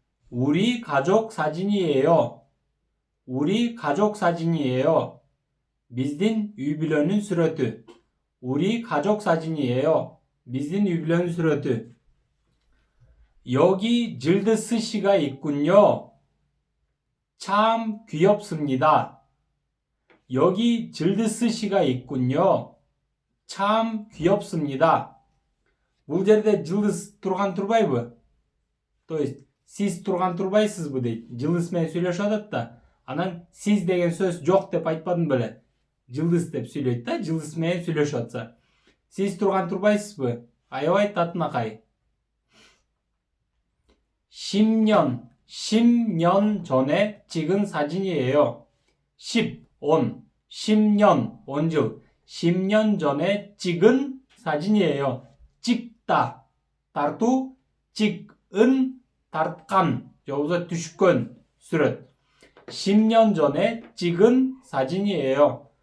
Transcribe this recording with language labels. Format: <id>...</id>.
<ko>우리 가족 사진이에요. 우리 가족 사진이에요.</ko> <ky>Биздин үй бүлөнүн сүрөтү.</ky> <ko>우리 가족 사진이에요.</ko> <ky>Биздин үй бүлөнүн сүрөтү.</ky> <ko>여기 질드스 씨가 있군요. 참 귀엽습니다. 여기 질드스 씨가 있군요. 참 귀엽습니다.</ko> <ky>Бул жерде жылдыз турган турбайбы? То есть сиз турган турбайсызбы дейт. Жылдыз менен сүйлөшүп атат да. Анан сиз деген сөз жок деп айтпадым беле. Жылдыз деп сүйлөйт да, жылдыз менен сүйлөшүп атса. Сиз турган турбайсызбы? Аябай татынакай.</ky> <ko>10년 전에 찍은 사진이에요. 10년, 온즉 10년 전에 찍은 사진이에요. 찍다,</ko> <ky>тартуу,</ky> <ko>찍은, тартқан, 여기서</ko> <ky>түшкөн, сүрөт.</ky> <ko>10년 전에 찍은 사진이에요.</ko>